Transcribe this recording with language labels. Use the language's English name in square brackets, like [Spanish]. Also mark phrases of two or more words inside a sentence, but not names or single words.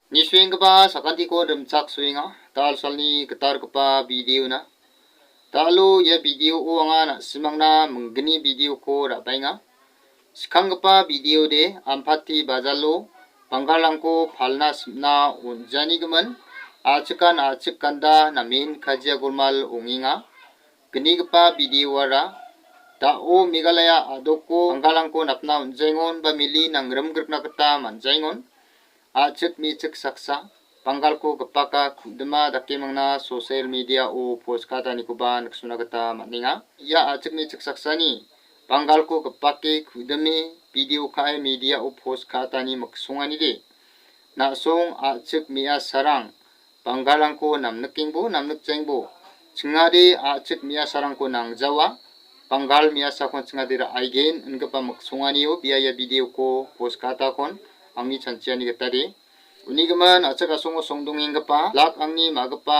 [Garo] Ni swing ba sakanti ko remchak swinga tal salni ketar kepa video na talu ya video o anga na simangna menggeni video ko rabainga sikanggepa video de ampati bazalo panggalangko palna simna unjani gemen achikanda namin kajia gulmal onginga genigepa video wara dao Meghalaya adoko panggalangko napna unjaingon ba mili nangrem gerkna keta manjaingon achik michik saksa panggalko gepaka kudema dake mangna sosial media o post kata nikoba naksuna kata maninga ya achik michik saksani panggalko gepake kudeme video kai media o post kata ni maksungani de nasong achik mia sarang panggalangko namnekingbo namnekjengbo chingade achik mia sarangko nangjawa panggal mia sakon chingadira aigen enggepa maksungani o biaya video ko post kata kon angni chanciani getari unigeman achak asongo songdongenggepa lak angni magepa